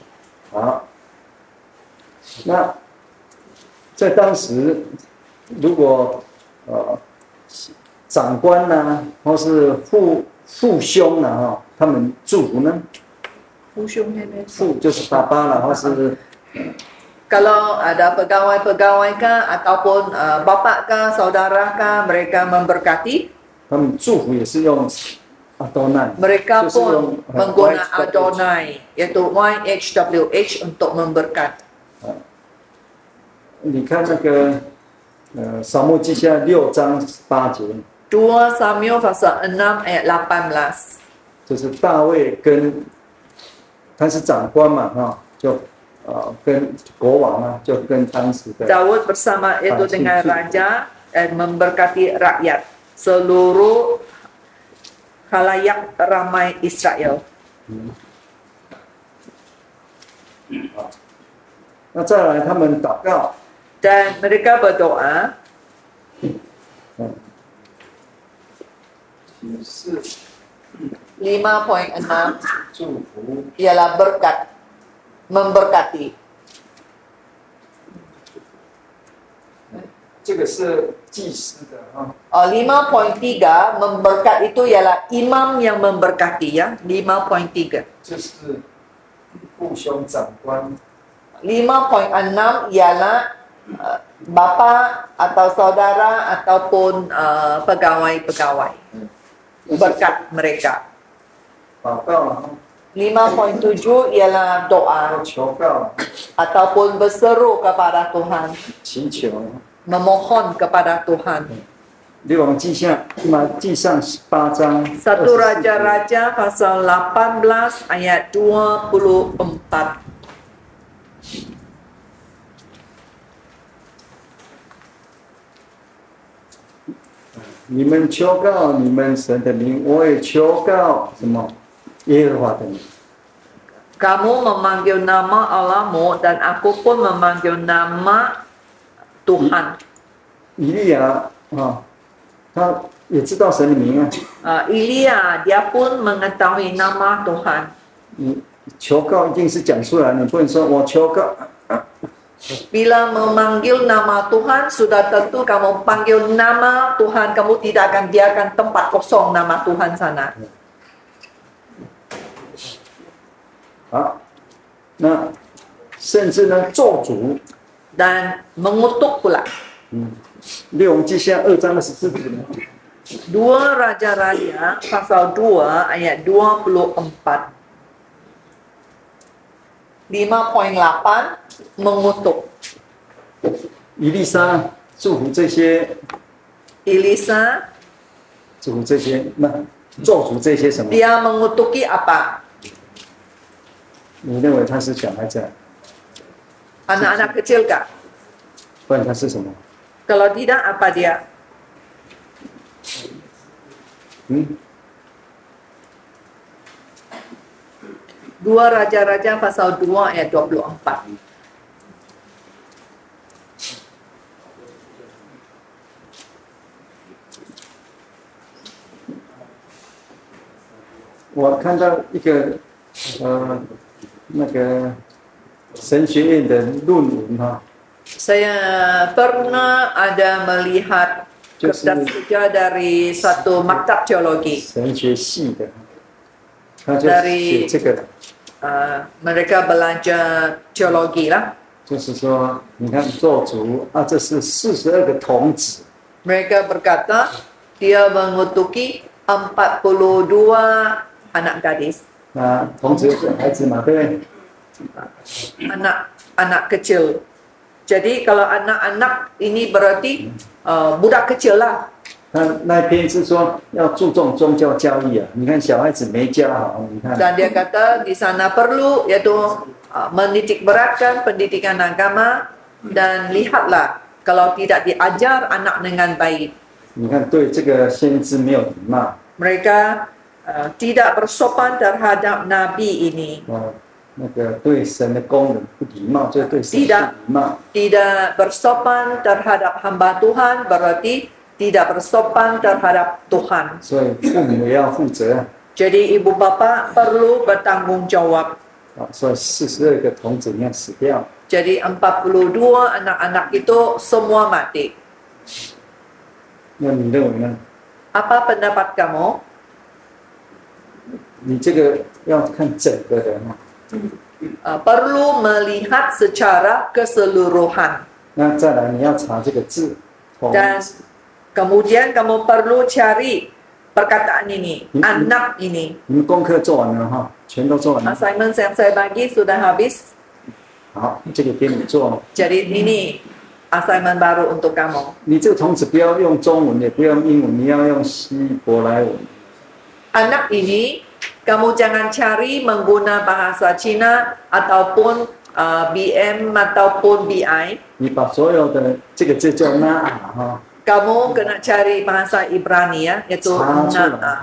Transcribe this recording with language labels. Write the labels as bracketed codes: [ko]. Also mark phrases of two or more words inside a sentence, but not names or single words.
[zh] 好，那在当时，如果长官呐、或是父兄呐、哈，他们祝福呢，父就是爸爸啦，或是 [ms] Kalau ada pegawai-pegawai kah ataupun bapa kah, saudara kah, mereka memberkati, [zh] 他们祝福也是用阿多奈， [ms] mereka [zh] 就是 [ms] pun [zh] 用 [ms] mengguna YHWH Adonai, iaitu YHWH untuk memberkat. [zh] 你看那个撒母耳记下6章8节， [ms] 2 Samuel pasal 6 ayat 18. [zh] 就是大卫跟他是长官嘛，哈，就跟国王啊，就跟当时的 [ms] Daud bersama itu dengan raja dan memberkati rakyat seluruh khalayak ramai Israel. [zh] 那再来他们祷告， [ms] Dan mereka berdoa [zh] 是 5.6 祝福， [ms] ialah berkat, memberkati. [zh] 这个是祭司的啊， [ms] 5.3 memberkat itu ialah imam yang memberkati ya. 5.3. [zh] 就是父兄长官 [ms] 5.6 ialah bapa atau saudara ataupun pegawai-pegawai. Berkat mereka. [zh] 祷告啊， [ms] 5.7 ialah doa [zh] 求告、 [ms] ataupun berseru kepada Tuhan, [zh] 祈求。 [ms] memohon kepada Tuhan. [zh] 列王记上18章 [ms] 1 Raja-Raja pasal 18 ayat 24. [zh] 你们求告你们神的名，我也求告什么耶和华的名。 [ms] Kamu memanggil nama Allahmu dan aku pun memanggil nama Tuhan. [zh] 以利亚啊，他也知道神的名啊。 [ms] Elia dia pun mengetahui nama Tuhan. [zh] 你求告一定是讲出来，你不能说我求告。 [ms] Bila memanggil nama Tuhan, sudah tentu kamu panggil nama Tuhan, kamu tidak akan biarkan tempat kosong nama Tuhan sana. [zh] 好，那甚至呢咒诅， [ms] Dan mengutuk pula. [zh] 列王记下2章24节呢， [ms] 2 Raja-Raja pasal 2 ayat 24. 5.8 mengutuk. [zh] 以利沙祝福这些， [ms] Elisa [zh] 祝福这些，那咒诅这些什么？ [ms] Dia mengutuki apa? [zh] 你认为他是小孩子， [ms] Anak-anak kecil kah? [zh] 不然他是什么？ [ms] Kalau tidak, apa dia? 2 Raja-Raja pasal 2 ayat 24. [zh] 我看到一个那个神学院的论文哈， [ms] Saya pernah ada melihat kertas kerja dari satu maktab teologi. [zh] 神学系的，他就写这个的， [ms] Mereka belajar teologi lah. [zh] 就是说，你看咒诅啊，这是42个童子， [ms] Mereka berkata dia mengutuki 42 anak gadis, [zh] 那童子是孩子嘛，对不对？ [ms] anak kecil. Jadi kalau anak-anak ini berarti budak kecil lah. [zh] 那一篇是说要注重宗教教育啊，你看小孩子没教好，你看 [ms] Dan dia kata di sana perlu yaitu menitik beratkan pendidikan agama dan lihatlah kalau tidak diajar anak dengan baik. [zh] 你看对这个先知没有礼貌， [ms] Mereka tidak bersopan terhadap nabi ini. [zh] 那个对神的工人不礼貌，就对神不礼貌。 [ms] Tidak bersopan terhadap hamba Tuhan berarti tidak bersopan terhadap Tuhan. [zh] 所以父母也要负责 [ms] Jadi ibu bapa perlu bertanggung jawab. [zh] 啊。所以42个童子你看死掉， [ms] Jadi 42 anak-anak itu semua mati. [zh] 那你认为呢？ [ms] Apa pendapat kamu? [zh] 你这个要看整个的哈。 [ms] Perlu melihat secara keseluruhan. [zh] 那再来你要查这个字，童 [ms] Dan [zh] 子 [ms] kemudian kamu perlu cari perkataan ini, anak ini. [zh] 你们功课做完了哈，全都做完了。 [ms] Assignment yang saya bagi sudah habis. [zh] 好，这个给你做。 [ms] Jadi ini assignment baru untuk kamu. [zh] 你这个童子不要用中文，也不要用英文，你要用希伯来文。 [ms] Anak ini kamu jangan cari mengguna bahasa Cina ataupun BM ataupun BI. [zh] 你把所有的这个字叫那哈， [ms] Kamu kena cari bahasa Ibrani ya, yaitu na'a.